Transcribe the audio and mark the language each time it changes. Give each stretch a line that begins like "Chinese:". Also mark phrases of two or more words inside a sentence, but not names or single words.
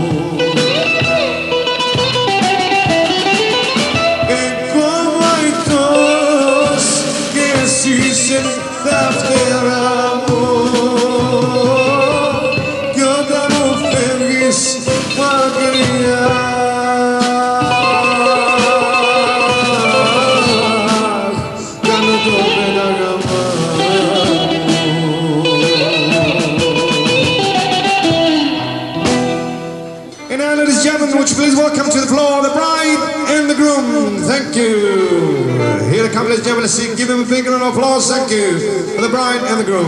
Greek: Εγώ μαϊτός και εσύ είσαι τα φτερά μου. Κι όταν μου φεύγεις μακριά κάνω το πέταγμα μου.
English: And now, ladies and gentlemen, would you please welcome to the floor the bride and the groom. Thank you. Here they come, ladies and gentlemen. Let's see. Give them a big round of applause. Thank you for the bride and the groom.